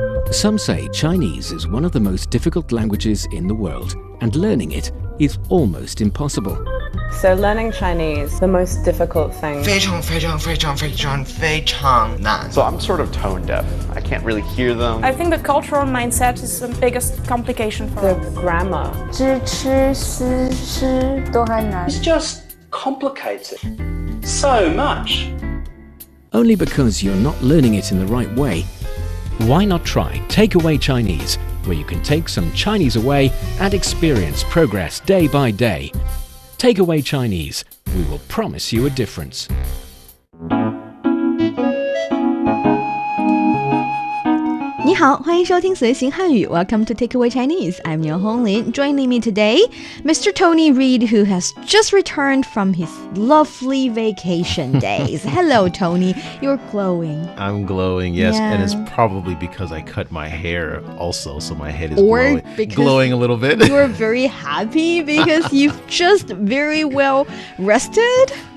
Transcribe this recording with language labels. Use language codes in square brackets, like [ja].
[en] Some say Chinese is one of the most difficult languages in the world, and learning it is almost impossible. So learning Chinese, the most difficult thing. [zh] 非常非常非常非常非常难 [en] So I'm sort of tone deaf. I can't really hear them. I think the cultural mindset is the biggest complication for The us. grammar. [zh] 知吃思诗都还难 [en] It's just complicated so much. Only because you're not learning it in the right way. Why not try Takeaway Chinese, where you can take some Chinese away and experience progress day by day. Takeaway Chinese, we will promise you a difference. [zh] 你好，欢迎收听随行汉语 [en] Welcome to Takeaway Chinese. I'm Niu Honglin. Joining me today, Mr. Tony Reid, who has just returned from his lovely vacation days. Hello, Tony. You're glowing. I'm glowing, yes. Yeah. And it's probably because I cut my hair also, so my head is Or glowing a little bit. You're very happy because you've just very well rested.